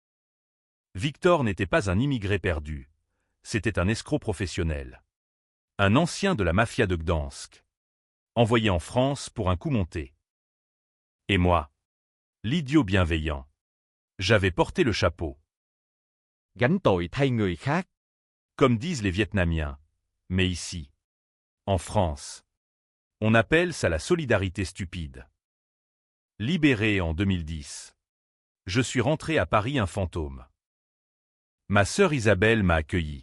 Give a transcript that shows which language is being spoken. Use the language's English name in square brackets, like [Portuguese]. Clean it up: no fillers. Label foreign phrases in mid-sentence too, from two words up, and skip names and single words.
[French] Victor n'était pas un immigré perdu. C'était un escroc professionnel. Un ancien de la mafia de Gdansk. Envoyé en France pour un coup monté. Et moi, l'idiot bienveillant. J'avais porté le chapeau. [Vietnamese] Gánh tội thay người khác. [French] Comme disent les Vietnamiens. Mais ici, en France, on appelle ça la solidarité stupide. Libéré en 2010. Je suis rentré à Paris un fantôme. Ma sœur Isabelle m'a accueilli.